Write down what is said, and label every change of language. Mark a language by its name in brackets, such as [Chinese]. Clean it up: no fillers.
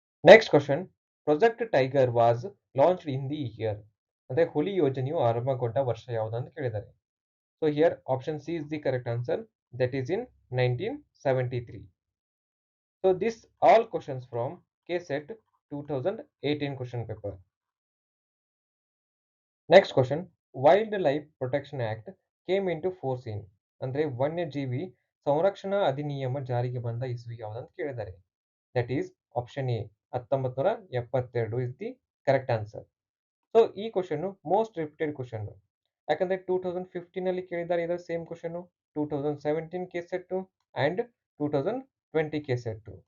[English] Next question, project tiger was launched in the year. [Kannada] ಅಂದ್ರೆ ಹುಲಿ ಯೋಜನೆಯು ಆರಂಭಗೊಂಡ ವರ್ಷ ಯಾವುದು ಅಂತ ಕೇಳಿದ್ದಾರೆ. [English] So here option C is the correct answer, that is in 1973. So this all questions from KSET 2018 question paper. Next question, Wildlife Protection Act came into force in. [Kannada] ಅಂದ್ರೆ ವನ್ಯಜೀವಿ ಸಂರಕ್ಷಣಾ ಅಧಿನಿಯಮ ಜಾರಿಗೆ ಬಂದ ಇಸ್ವಿ ಯಾವ್ದಂತ ಕೇಳಿದ್ದಾರೆ. [English] That is option A, 1972 is the correct answer. So ಈ question most repeated question, [Kannada] ಯಾಕಂದ್ರೆ 2015 ಅಲ್ಲಿ ಕೇಳಿದ್ದಾರೆ ಇದರ [English] Same question, 2017 KSET and 2020 KSET.